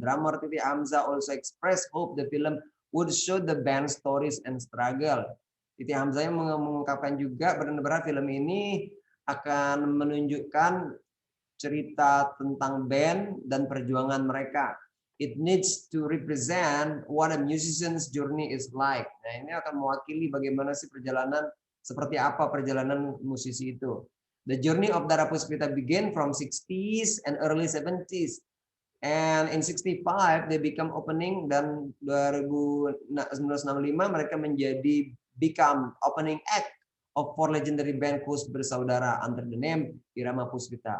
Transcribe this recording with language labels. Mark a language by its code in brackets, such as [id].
[en] Drummer Titi Hamzah also expressed hope the film would show the band stories and struggle. [id] Titi Hamzah yang mengungkapkan juga benar-benar film ini akan menunjukkan cerita tentang band dan perjuangan mereka. [en] It needs to represent what a musician's journey is like. [id] Nah, ini akan mewakili bagaimana sih perjalanan, seperti apa perjalanan musisi itu. [en] The journey of Dara Puspita began from 60s and early 70s. And in 65 they become opening, dan 1965 mereka become opening act of 4 legendary band Kus bersaudara under the name Irama Puspita.